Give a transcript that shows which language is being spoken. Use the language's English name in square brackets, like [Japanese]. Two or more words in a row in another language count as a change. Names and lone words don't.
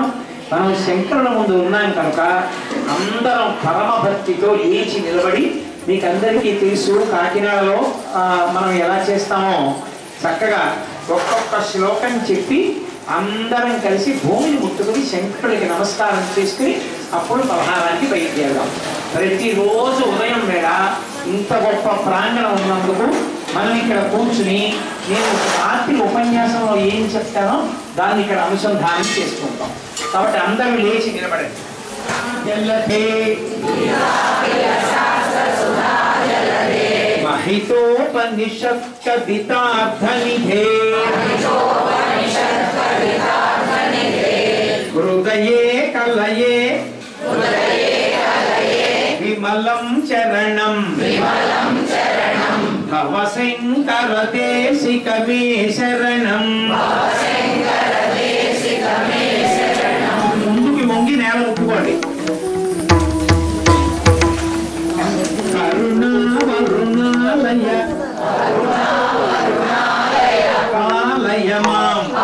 [Telugu] మనం శంకరుల ముందు ఉన్నాం కనుక అందరం పరమభక్తితో లేచి నిలబడి మీకందరికీ తెలుసు కాకినాడలో మనం ఎలా చేస్తామో చక్కగా ఒక్కొక్క శ్లోకం చెప్పి అందరం కలిసి భూమిని ముట్టుకుని శంకరుడికి నమస్కారం చేసుకుని అప్పుడు పలహారానికి బయలుదేరదాం. ప్రతిరోజు ఉదయం వేళ ఇంత గొప్ప ప్రాంగణం ఉన్నందుకు మనం ఇక్కడ కూర్చుని నేను రాత్రి ఉపన్యాసంలో ఏం చెప్తానో దాన్ని ఇక్కడ అనుసంధానం చేసుకుంటాం. కాబట్టి అందరూ లేచి నిలబడండి. [Sanskrit] महितोपनिषत् कवितार्थनिधे हृदये कलये विमलं चरणं भव शङ्कर देशिकमे शरणं [Telugu] ముందుకి వంగి నేల ముట్టుకోండి. [Sanskrit] కరుణావరుణాలయ కాలయ మాం